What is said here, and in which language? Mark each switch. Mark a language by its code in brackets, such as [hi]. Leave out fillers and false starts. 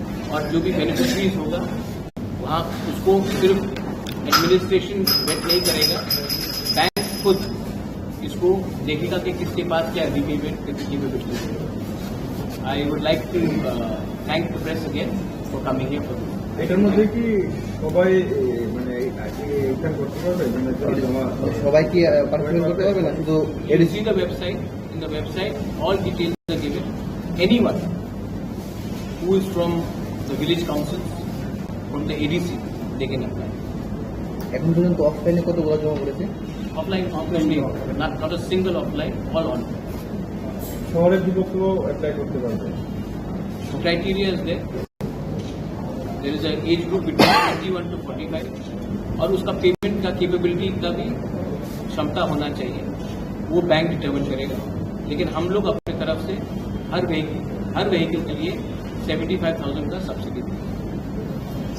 [hi] और जो भी बेनिफिशरीज होगा वहाँ उसको सिर्फ एडमिनिस्ट्रेशन वेट नहीं करेगा, बैंक खुद इसको देखेगा कि किसके पास क्या रीपेमेंट कैपेबिलिटी है। [en] I would like to thank the press again for coming here for this. [bn] এটার মধ্যে কি সবাই মানে এটা করতে পারবে, মানে সবাই কি পার্টিসিপেট করতে পারবে না? শুধু [en] see the website. In the website, all details are given. Anyone who is from the village council, from the ADC, they can apply. [bn] এখন পর্যন্ত অফলাইনে কতগুলো জমা করেছে? [en] Offline, not a single offline, all online. [bn] শহরের যুবকরাও অ্যাপ্লাই করতে পারবে। [en] The criteria is there. There is an age group between 21 to 45 [hi] और उसका पेमेंट का कैपेबिलिटी का भी क्षमता होना चाहिए, वो बैंक डिटरमिन करेगा। लेकिन हम लोग अपने तरफ से हर व्हीकल के लिए 75,000 का सब्सिडी देंगे।